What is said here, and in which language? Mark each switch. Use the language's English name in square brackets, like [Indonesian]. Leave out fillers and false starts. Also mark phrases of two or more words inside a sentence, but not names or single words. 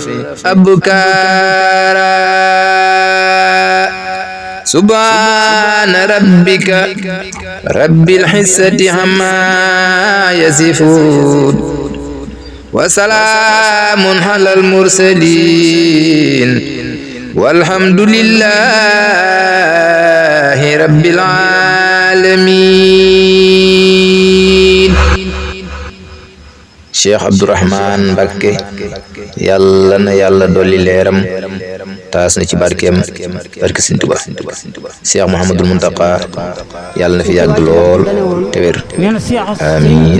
[Arabic] أبكارا سبحان ربك رب العزة عما يصفون وسلام على المرسلين والحمد لله رب العالمين. [Wolof] Cheikh Abdourahmane Mbacké yàlla na yàlla dolli leeram taas na ci barkeem barke Sëriñ Tuubaa. Cheikh Mouhamadul Muntaqa yàlla na fi yàgg lool te wér. amiin.